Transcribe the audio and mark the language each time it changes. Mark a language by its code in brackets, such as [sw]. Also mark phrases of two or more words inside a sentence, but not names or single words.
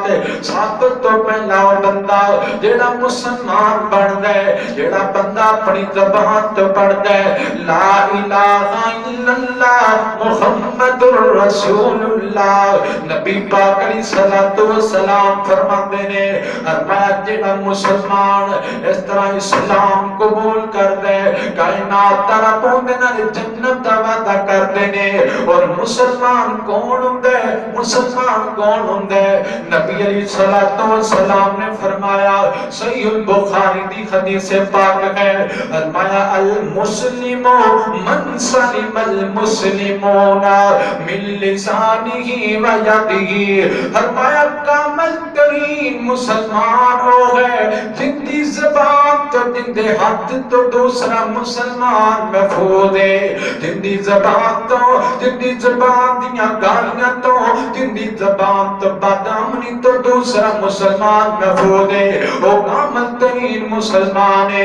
[pa] سب تو پہلا بندہ جڑا مسلمان بندا ہے، جڑا بندہ اپنی زبان تو پڑھدا ہے [ar] لا الہ الا اللہ محمد رسول اللہ، [pa] نبی پاک [ar] علیہ الصلوۃ والسلام [pa] فرماتے نے فرمایا جڑا مسلمان اس طرح اسلام قبول کردا ہے کائنات دا رب اون دے نال جنت دا وعدہ کردے نے۔ اور مسلمان کون ہوندا ہے؟ مسلمان کون ہوندا ہے؟ نبی [ar] علیہ الصلوۃ والسلام [pa] نے فرمایا صحیح البخاری دی حدیث پاک ہے، فرمایا [ar] المسلم من سلم المسلمون من لسانه و یده، [pa] فرمایا کامل ترین مسلمان وہ ہے جن دی زبان تو جن دے ہاتھ تو دوسرا مسلمان محفوظ ہے، جن دی زبان تو جن دی زبان دیاں گالیاں تو جن دی زبان تو بدامنی تو دوسرا مسلمان محفوظ ہے، وہ کامل ترین مسلمان ہے۔